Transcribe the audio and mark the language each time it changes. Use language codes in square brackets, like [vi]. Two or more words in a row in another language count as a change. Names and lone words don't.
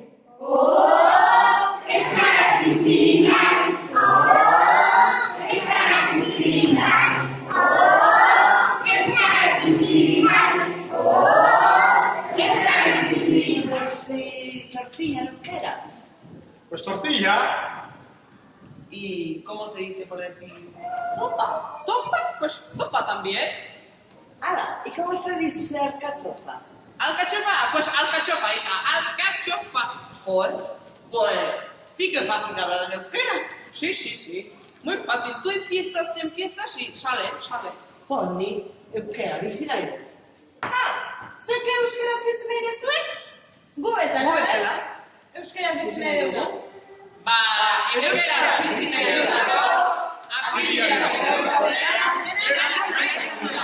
[eu] Euskaraz bizi naiz. Euskaraz bizi naiz. Euskaraz bizi naiz. Euskaraz bizi naiz. [es] Tortilla no queda. Pues tortilla. ¿Y cómo se dice por decir? Sopa. ¿Sopa? Pues sopa también. ¡Hala! ¿Y cómo se dice alcachofa? ¿Alcachofa? Pues alcachofa, hija. Alcachofa. Pues sí que es fácil hablar en euskera. Sí. Muy fácil. Tú empiezas y sale. Ponni, [eu] euskera bizi nahi dut. Zuek euskeraz bizi nahi duzuen? Gu bezala. Euskeraz bizi nahi dugu. Ba, euskera bizi nahi dugulako, apirilak 25ean dena anaitasuna.